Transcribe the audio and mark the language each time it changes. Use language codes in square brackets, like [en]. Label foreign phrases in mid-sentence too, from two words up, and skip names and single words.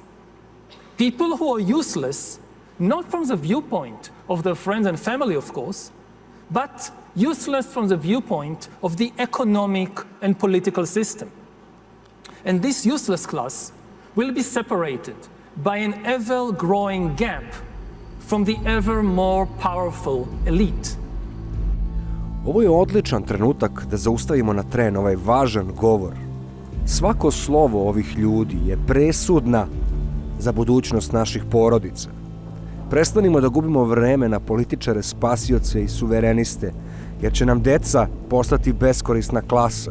[en] People who are useless, not from the viewpoint of their friends and family, of course, but useless from the viewpoint of the economic and political system. And this useless class will be separated by an ever-growing gap from the ever more powerful elite. [sr] Ovo je odličan trenutak da zaustavimo na tren ovaj važan govor. Svako slovo ovih ljudi je presudna za budućnost naših porodica. Prestanimo da gubimo vreme na političare, spasioce i suvereniste, jer će nam deca postati beskorisna klasa.